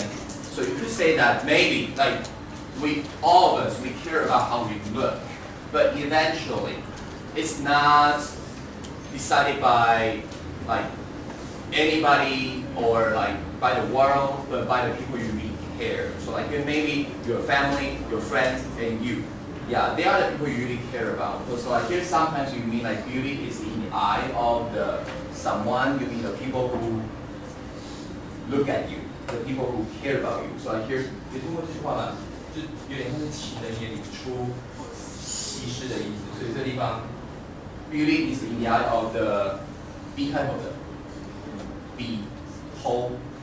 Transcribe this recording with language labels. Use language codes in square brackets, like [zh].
[en] So you could say that maybe, like, all of us, we care about how we look, but eventually, it's not decided by, like, anybody or like by the world, but by the people you really care. So like maybe your family, your friends, and you. Yeah, they are the people you really care about. So like here sometimes you mean like beauty is in the eye of the someone, you mean the people who look at you, the people who care about you. So like here, [zh] 有听过这句话吗？就有点像是情人眼里出西施的意思。所以这地方 [en] beauty is in the eye of the B [zh] 开头的 beholder.